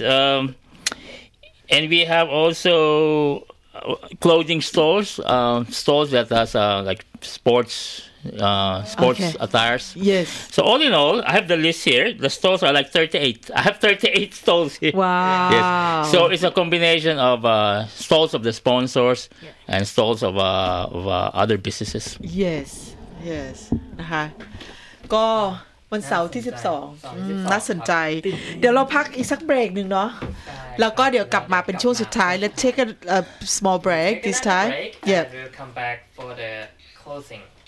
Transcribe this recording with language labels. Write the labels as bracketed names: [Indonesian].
[English] And we have also clothing stores, stores that has like sports attires. Yes. So all in all, I have the list here. The stores are like 38. I have 38 stalls here. Wow. Yes. So it's a combination of stalls of the sponsors and stalls of other businesses. Yes. Yes. Uh-huh. [Thai] วันเสาร์ที่12น่าสนใจเดี๋ยวเราพักอีกสักเบรกนึงเนาะแล้วก็เดี๋ยวกลับมาเป็นช่วงสุดท้าย [English] let's take a small break this time yeah we'll come back for the closing